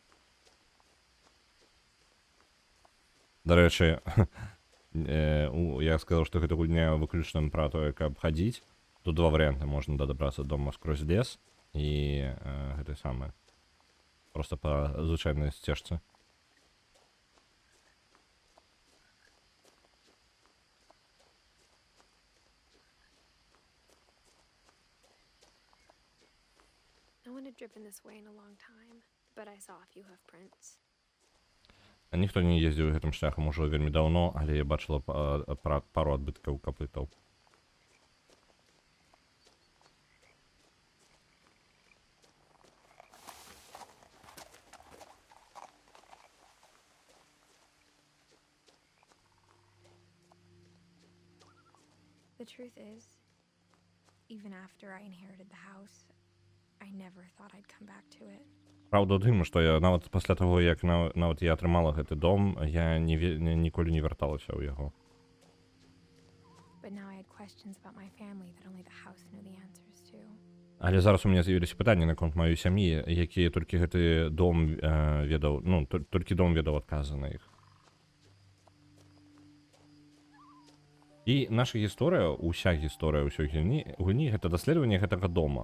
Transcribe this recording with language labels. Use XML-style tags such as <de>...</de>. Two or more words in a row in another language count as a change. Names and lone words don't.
<be>Да рэчы, я сказаў, што гэта гульня выключна пра тое, каб хадзіць. Тут два варыянты. Можна дабрацца дома скрозь лес, і гэтай самы просто па звычайнай сцежцы.</be> <en>No one had driven this way in a long time, but I saw a few hoof prints.</en> <be>Ніхто не ездзіў гэтым шляхам ужо вельмі даўно, але я бачыла пару адбіткаў капытаў.</be> <en>The truth is, even after I inherited the house, I never thought I'd come back to it.</en> <be>Праўда ў тым, што я нават пасля таго, як нават я атрымала гэты дом, я ніколі не вярталася ў яго.</be> <en>But now I had questions about my family that only the house knew the answers to.</en> <be>Але зараз у мяне з'явіліся пытанні наконт маёй сям'і, якія толькі гэты дом ведаў, ну, толькі дом ведаў адказы на іх. І наша гісторыя, уся гісторыя ўсёй гульні гэта даследаванне гэтага дома.</be>